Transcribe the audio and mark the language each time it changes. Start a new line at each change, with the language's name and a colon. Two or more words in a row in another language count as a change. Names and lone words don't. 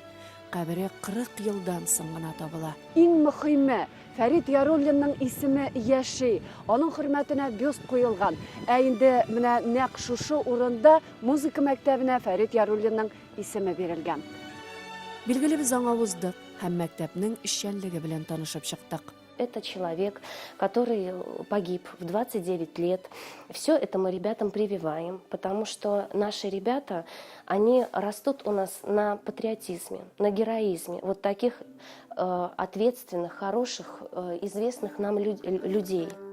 Tatar: Кабере 40 елдан соң гына табыла. Иң мөһиме, Фәрит Яруллинның исеме яши, аның хөрмәтенә бюст куелган. Ә инде менә нәкъ шушы урында музыка мәктәбенә Фәрит Яруллинның исеме бирелгән. Билгеле без аңа уздык һәм мәктәпнең эшчәнлеге белән танышып чыктык.
Russian: Это человек, который погиб в 29 лет. Все это мы ребятам прививаем, потому что наши ребята, они растут у нас на патриотизме, на героизме. Вот таких ответственных, хороших, известных нам людей.